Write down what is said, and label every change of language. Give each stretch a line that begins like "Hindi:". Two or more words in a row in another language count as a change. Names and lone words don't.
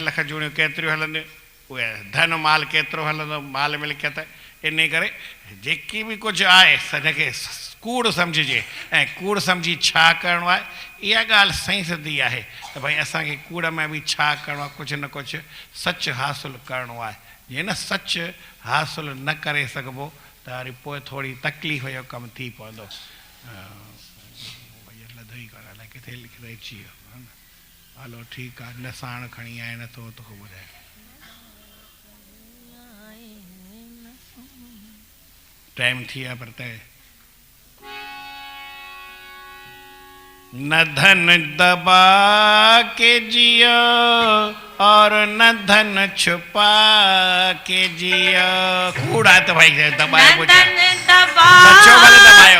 Sindhi: लख जूणियूं केतिरियूं हलंदियूं उहे धन माल केतिरो हलंदो माल मिल्कियत इन करे जेकी बि कुझु आहे हिनखे कूड़ सम्झिजे ऐं कूड़ सम्झी छा करिणो आहे इहा ॻाल्हि सही सिधी आहे त भई असांखे कूड़ में बि छा करिणो आहे कुझु न कुझु सच हासिलु करिणो आहे जीअं न सच हासिलु न करे सघिबो त वरी पोइ थोरी तकलीफ़ जो कमु थी पवंदो लधो ई कर अलाए किथे लिखी अची वियो हलो ठीकु आहे न साण खणी आए नथो तोखे ॿुधाए टाइम थी विया पर तय
Hindi: न धन दबा के जियो और न धन छुपा के जियो
Sindhi: कूड़ा तो भाई दबाए कुछ सच्चो भले दबायो